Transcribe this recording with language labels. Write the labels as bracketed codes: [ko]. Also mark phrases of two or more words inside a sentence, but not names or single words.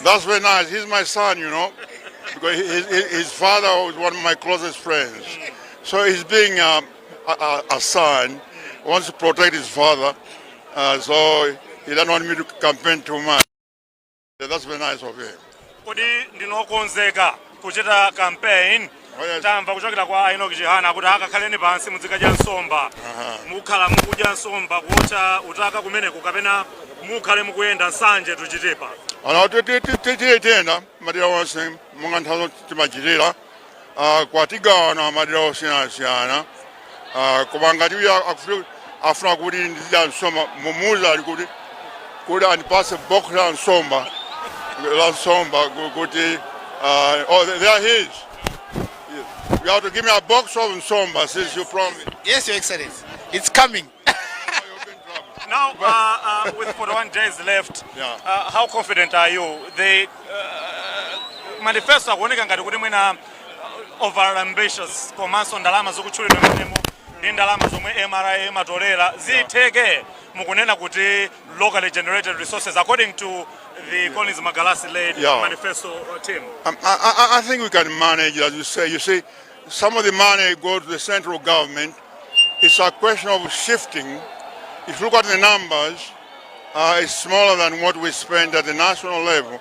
[en] That's very nice. He's my son, you know. Because his father was one of my closest friends. So he's being a son, wants to protect his father. So he doesn't want me to campaign too much. That's very nice of him. [ny] Kodi ndinokonzeka kuchita campaign. [en] Oh, yes. [ny] Tamva kuchokera kwa Enoch Jehana kuti akakhaleni pansi muzikadya nsomba. Mukhala mukudya nsomba kuotcha utaka kumeneko kapena mukhale mukuyenda nsanje tuchitepa. Ana titenda madera wonse monga nthawi timachitira kwatigawana madera osiyanasiyana koma ngati afuna kuti ndidya nsomba mumuwuza ali kuti andipase box la nsomba kuti [en] they are his. You have to give me a box of nsomba since you promised. Yes, Your Excellency. It's coming. Now, with 41 days left, Yeah. How confident are you? The manifesto [ny] akuoneka ngati kuti mwina [en] over ambitious [ny] komanso ndalama zokutchulidwa mmenemo ndi ndalama zomwe MRA imatolera zitheke mukunena kuti [en] locally generated resources according to the Collins Magalasi led manifesto team. I think we can manage, as you say. You see, some of the money goes to the central government. It's a question of shifting. If you look at the numbers, it's smaller than what we spend at the national level.